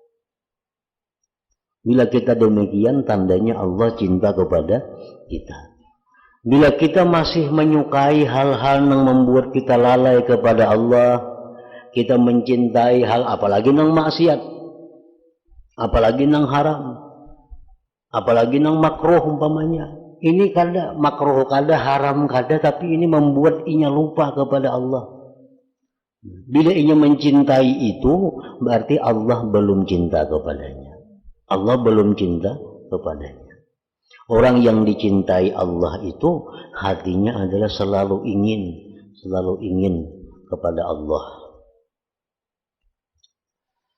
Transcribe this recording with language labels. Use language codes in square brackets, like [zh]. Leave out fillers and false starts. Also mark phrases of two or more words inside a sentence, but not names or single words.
[id] Bila kita demikian, tandanya Allah cinta kepada kita. Bila kita masih menyukai hal-hal yang membuat kita lalai kepada Allah, kita mencintai hal apalagi yang maksiat, apalagi yang haram, apalagi yang makruh umpamanya. Ini kada makruh, kada haram, kada, tapi ini membuat inya lupa kepada Allah. Bila ia mencintai itu, berarti Allah belum cinta kepadanya. Allah belum cinta kepadanya. Orang yang dicintai Allah itu, hatinya adalah selalu ingin kepada Allah.